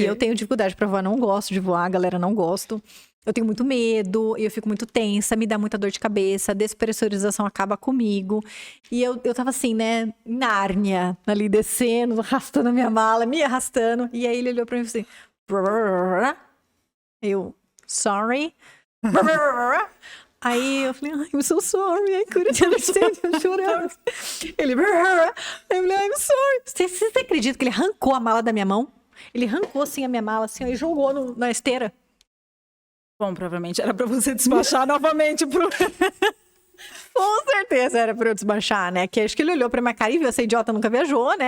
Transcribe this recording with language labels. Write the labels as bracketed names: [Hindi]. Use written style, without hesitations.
[Portuguese] E eu tenho dificuldade pra voar, não gosto de voar, galera, não gosto. Eu tenho muito medo, eu fico muito tensa, me dá muita dor de cabeça, a despressurização acaba comigo. E eu tava assim, né, em Nárnia, ali descendo, arrastando a minha mala, me arrastando. E aí ele olhou pra mim e falou assim... "Brrr." Eu, sorry. "Brrr." Aí eu falei, [English] I'm so sorry, I couldn't understand, [Portuguese] eu chorando. Ele, "Brrr." Eu falei, [English] I'm sorry. [Portuguese] Você acredita que ele arrancou a mala da minha mão? Ele arrancou assim a minha mala, assim, e jogou na esteira. Bom, provavelmente era pra você despachar novamente pro... Com certeza era pra eu desmanchar, né? Que acho que ele olhou pra minha cara e viu, essa idiota nunca viajou, né?